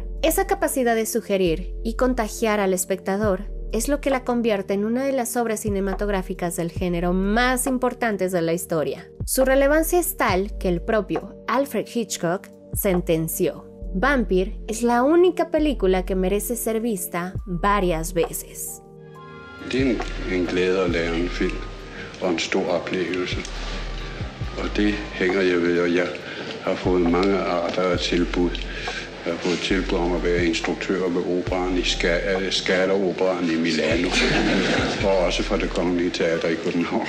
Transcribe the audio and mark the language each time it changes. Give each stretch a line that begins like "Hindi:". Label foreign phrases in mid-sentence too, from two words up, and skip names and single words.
Spanish: Esa capacidad de sugerir y contagiar al espectador es lo que la convierte en una de las obras cinematográficas del género más importantes de la historia. Su relevancia es tal que el propio Alfred Hitchcock sentenció: Vampire es la única película que merece ser vista varias veces.
Danish: Det en glæde at lave en film og en stor oplevelse. Og det hænger jeg ved, og jeg har fået mange arter af tilbud. Jeg har fået tilbud om at være instruktør ved operaen i Scala-operaen i Milano, og også fra Det Kongelige Teater i København.